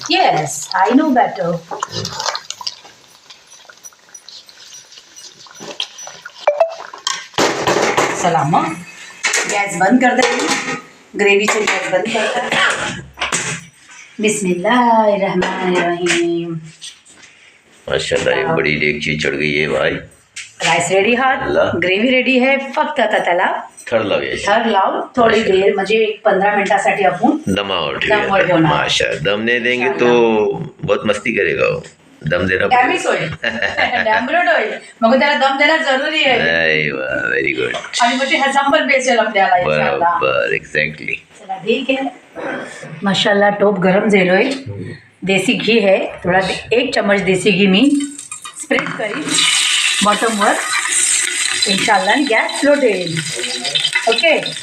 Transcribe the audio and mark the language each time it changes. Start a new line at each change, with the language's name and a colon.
English: Yes I know better.
Marathi: चला मग
Hindi: gas बंद कर दे,
Marathi: ग्रेव्हीचे गॅस बंद करता।
Arabic: बिस्मिल्लाहिर्रहमानिर्रहीम।
Hindi: माशाअल्लाह एक बड़ी डेगची चढ़ गई है भाई।
Marathi: राईस रेडी आहात, ग्रेव्ही रेडी आहे. फक्त आता त्याला थर लावूया. थर लावून थोडी देर म्हणजे 15 मिनिटासाठी आपण दमावर दमवर ठेवूया. ठेवणार.
Hindi: माशा दम नहीं देंगे तो बहुत मस्ती करेगा वो. दम देना
Marathi: डॅमेज होईल डॅमरोड होईल, मग त्याला दम देणं जरुरी आहे. Very good. आणि मग ते हजांबर बेसेल आपल्याला इंशाल्लाह. बरोबर एक्झॅक्टली. चला ठीक आहे. मसाला टोप गरम झालोय. देसी घी आहे थोडा, 1 चम्मच देसी घी मी स्प्रेड करीन बॉटमवर इंशाल्लाह. आणि गॅस स्लो ठेवेल. ओके.